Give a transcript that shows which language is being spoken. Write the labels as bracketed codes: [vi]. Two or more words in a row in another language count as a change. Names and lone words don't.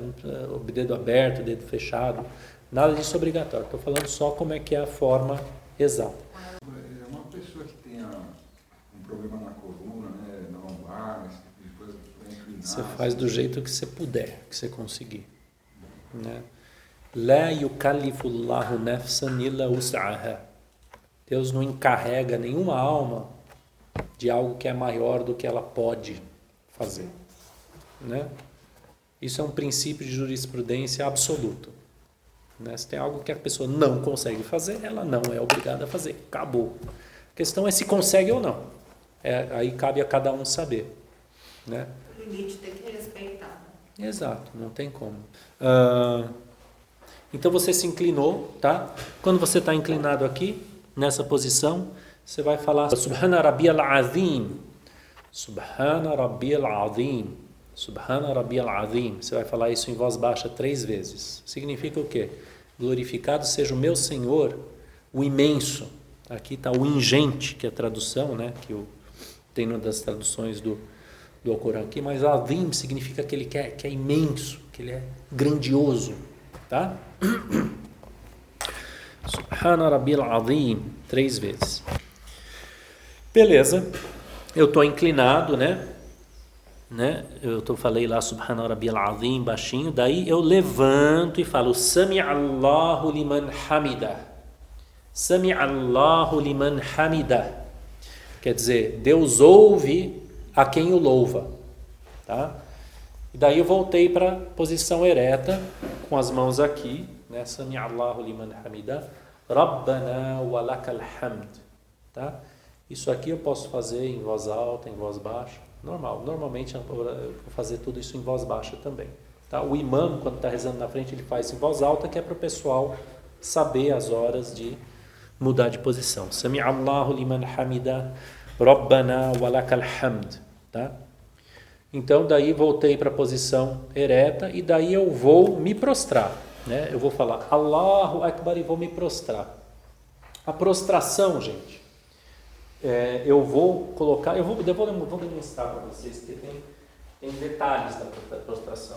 [pt] O dedo aberto, o dedo fechado, nada disso é obrigatório. Estou falando só como é que é a forma exata. É uma pessoa que tenha um problema na coluna, né, na lombar, esse tipo de coisa, para inclinar. Você faz do jeito que você puder, que você conseguir. Né? [ar] لا يكلف الله نفسا إلا وسعها. [pt] Deus não encarrega nenhuma alma de algo que é maior do que ela pode fazer, né? Isso é um princípio de jurisprudência absoluto, né? Se tem algo que a pessoa não consegue fazer, ela não é obrigada a fazer, acabou. A questão é se consegue ou não, aí cabe a cada um saber, né? O limite tem que respeitar. Exato, não tem como. Então você se inclinou, tá? Quando você está inclinado aqui, nessa posição, você vai falar [ar] سبحان ربي العظيم، سبحان ربي العظيم، سبحان ربي العظيم. [pt] Você vai falar isso em voz baixa 3 vezes. Significa o quê? Glorificado seja o meu Senhor, o imenso. Aqui está o ingente, que é a tradução, né? Que tem uma das traduções do Alcorão aqui, mas Azim significa aquele que é imenso, que ele é grandioso, tá? [ar] سبحان ربي العظيم 3 vezes. [pt] Beleza, eu estou inclinado, né? Falei lá [ar] سبحان ربي العظيم [pt] baixinho, daí eu levanto e falo [ar] سمع الله لمن حمده. سمع الله لمن حمده. [pt] Quer dizer, Deus ouve a quem o louva. Tá? E daí eu voltei para a posição ereta, com as mãos aqui, né? [ar] سمع الله لمن حمده. ربنا ولك الحمد. [pt] Tá? Isso aqui eu posso fazer em voz alta, em voz baixa. Normalmente eu vou fazer tudo isso em voz baixa também. Tá? O imã, quando está rezando na frente, ele faz em voz alta, que é para o pessoal saber as horas de mudar de posição. [ar] سمع الله لمن حمده، ربنا ولك الحمد. [pt] Tá? Então, daí voltei para a posição ereta e daí eu vou me prostrar. Né? Eu vou falar [ar] الله أكبر [pt] e vou me prostrar. A prostração, gente, eu vou colocar, eu vou demonstrar para vocês que tem detalhes da prostração.